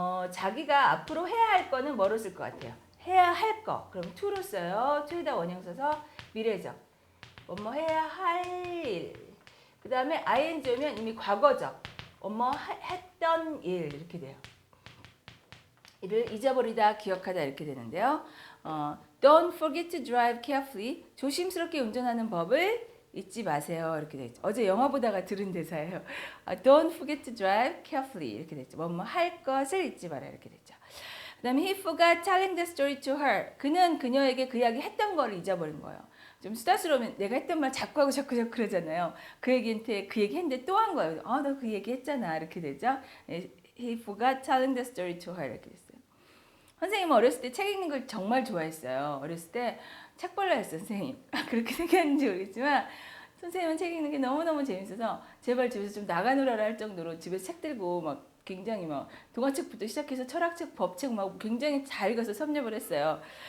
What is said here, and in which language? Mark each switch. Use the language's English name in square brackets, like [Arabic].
[Korean] 자기가 앞으로 해야 할 거는 뭐로 쓸 것 같아요? 해야 할 거. 그럼 to로 써요. to에다 원형 써서 미래적. 뭐뭐 해야 할 일. 그 다음에 ing 오면 이미 과거적. 뭐뭐 했던 일 이렇게 돼요. 이를 잊어버리다, 기억하다 이렇게 되는데요. [English] Don't forget to drive carefully. [Korean] 조심스럽게 운전하는 법을 잊지 마세요. 이렇게 되죠. 어제 영화 보다가 들은 대사예요. [English] Don't forget to drive carefully. [Korean] 이렇게 됐죠. 뭐뭐 할 것을 잊지 마라. 이렇게 됐죠. [English] 그 다음에 he forgot telling the story to her. [Korean] 그는 그녀에게 그 이야기 했던 걸 잊어버린 거예요. 좀 수다스러우면 내가 했던 말 자꾸 하고 자꾸 그러잖아요. 그 얘기한테 그 얘기 했는데 또 한 거예요. 너 그 얘기 했잖아. 이렇게 되죠. [English] He forgot telling the story to her. [Korean] 이렇게 됐어요. 선생님은 어렸을 때 책 읽는 걸 정말 좋아했어요. 어렸을 때 책벌레였어요, 선생님. 그렇게 생겼는지 모르겠지만 선생님은 책 읽는 게 너무너무 재밌어서 제발 집에서 좀 나가놀아라 할 정도로 집에서 책 들고 막 굉장히 막 동화책부터 시작해서 철학책, 법책 막 굉장히 잘 읽어서 섭렵을 했어요.